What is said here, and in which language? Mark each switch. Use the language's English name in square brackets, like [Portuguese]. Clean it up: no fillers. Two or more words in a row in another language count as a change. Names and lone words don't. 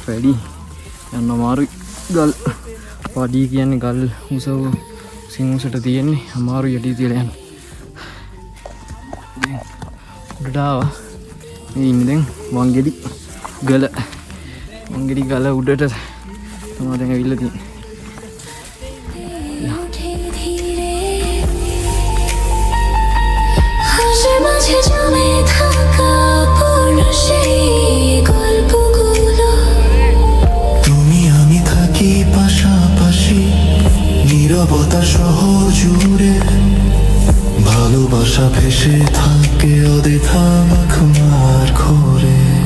[Sinhala] වැඩි යන්න අමාරුයි ගල් පඩී කියන්නේ ගල් උසව සිංහසට තියෙන්නේ අමාරු යටි තියලා යන්න උඩට ආවා මේ ඉන්නේ දැන් වංගෙඩි ගල උඩට තමයි දැන් ඇවිල්ලා තියෙන්නේ [Bangla] তুমি আমি থাকি পাশাপাশি নীরবতা শহর জুড়ে ভালোবাসা ভেসে থাকে অদেথা মাখমার ঘরে